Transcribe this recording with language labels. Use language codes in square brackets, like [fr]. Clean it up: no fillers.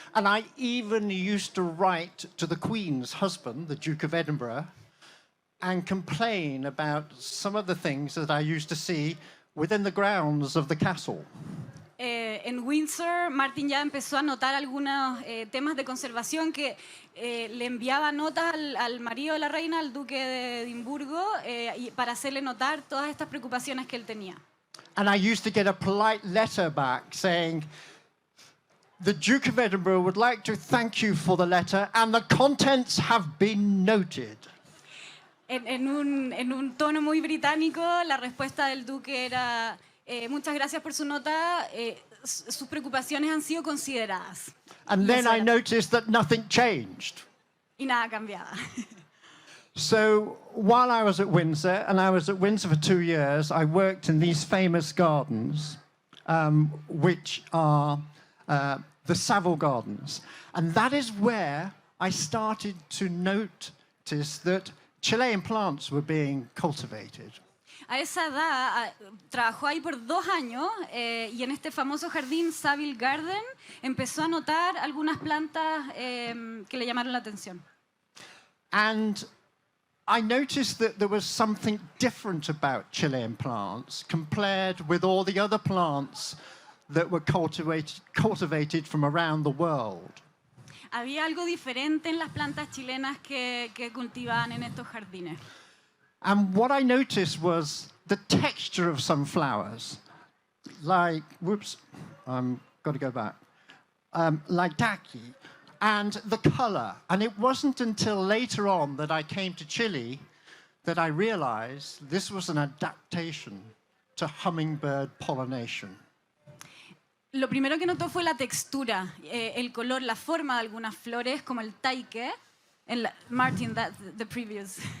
[en] And I even used to write to the Queen's husband, the Duke of Edinburgh, and complain about some of the things that I used to see within the grounds of the castle. [es] En Windsor, Martin ya empezó a notar algunos temas de conservación que le enviaba notas al marido de la reina, al duque de Edimburgo, para hacerle notar todas estas preocupaciones que él tenía. [en] And I used to get a polite letter back saying, "The Duke of Edinburgh would like to thank you for the letter and the contents have been noted." [es] En un tono muy británico, la respuesta del duque era: muchas gracias por su nota, sus preocupaciones han sido consideradas. [en] And then I noticed that nothing changed. [es] Y nada cambiaba. [en] So while I was at Windsor, and I was at Windsor for 2 years, I worked in these famous gardens, which are the Savile Gardens. And that is where I started to notice that Chilean plants were being cultivated. [es] A esa edad trabajó ahí por 2 años y en este famoso jardín Savile Garden empezó a notar algunas plantas que le llamaron la atención. [en] And I noticed that there was something different about Chilean plants compared with all the other plants that were cultivated from around the world. [es] Había algo diferente en las plantas chilenas que cultivaban en estos jardines. [en] And what I noticed was the texture of some flowers, like, got to go back, like daki, and the color. And it wasn't until later on that I came to Chile that I realized this was an adaptation to hummingbird pollination. [es] Lo primero que notó fue la textura, el color, la forma de algunas flores, como el taique. [en] Martin, the previous.